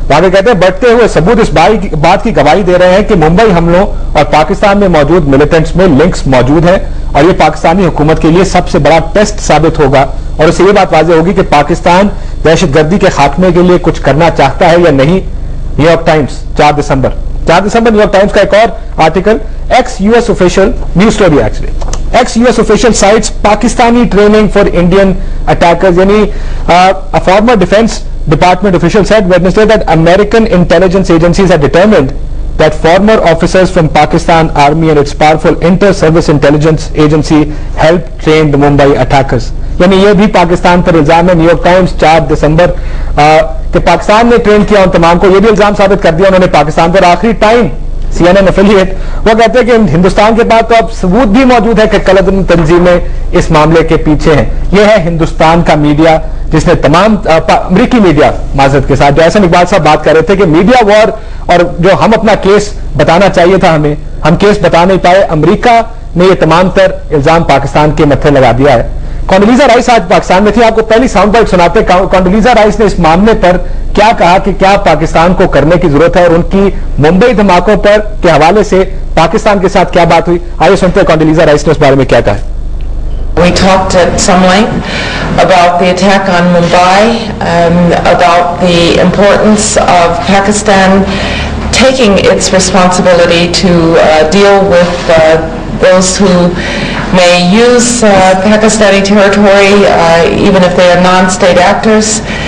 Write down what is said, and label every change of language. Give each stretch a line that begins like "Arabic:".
Urdu: آگے کہتے ہیں بڑھتے ہوئے ثبوت اس بات کی گواہی دے رہے ہیں کہ ممبئی حملوں اور پاکستان میں موجود ملیٹنٹس میں لنکس موجود ہیں اور یہ پاکستانی حکومت کے لیے سب سے بڑا ٹیسٹ ثابت ہوگا اور اس سے یہ بات واضح ہوگی کہ پاکستان دہشت گردی کے خاتمے کے لیے کچھ کرنا چاہتا ہے یا نہیں.
English: New York Times 4 دسمبر New York Times
Urdu: کا ایک اور article
English: Ex U S official news story actually ex U S official sites Pakistani training for Indian attackers. یعنی former defence department official said Wednesday that American intelligence agencies had determined that former officers from Pakistan Army and its powerful inter-service intelligence agency helped train the Mumbai attackers.
Urdu: یعنی یہ بھی پاکستان پر الزام ہے. New York Times 4 دسمبر کہ پاکستان نے train کیا ان تمام کو. یہ بھی الزام ثابت کر دیا انہوں نے پاکستان پر. آخری ٹائم CNN affiliate وہ کہتے ہیں کہ ہندوستان کے پاس تو اب ثبوت بھی موجود ہے کہ کلدن تنظیمیں اس معاملے کے پیچھے ہیں. یہ ہے ہندوستان کا میڈیا جس نے تمام امریکی میڈیا معذرت کے ساتھ جو احسن اقبال صاحب بات کر رہے تھے کہ میڈیا وار اور جو ہم اپنا کیس بتانا چاہیے تھا ہم کیس بتا نہیں پائے. امریکہ نے یہ تمام تر الزام پاکستان کے متھے لگا دیا ہے. کونڈولیزا رائس آج پاکستان میں تھی. آپ کو پہلی ساؤنڈ بائٹ سناتے. کونڈولیزا رائس نے اس معاملے پر کیا کہا کہ کیا پاکستان کو کرنے کی ضرورت ہے اور ان کی ممبئی دھماکوں پر کے حوالے سے پاکستان کے ساتھ کیا بات ہوئی. آئیے سنتے ہیں کونڈولیزا رائس نے اس بارے میں کیا کہا.
English: We talked at some length about the attack on Mumbai, about the importance of Pakistan taking its responsibility to deal with those who may use Pakistani territory, even if they are non-state actors.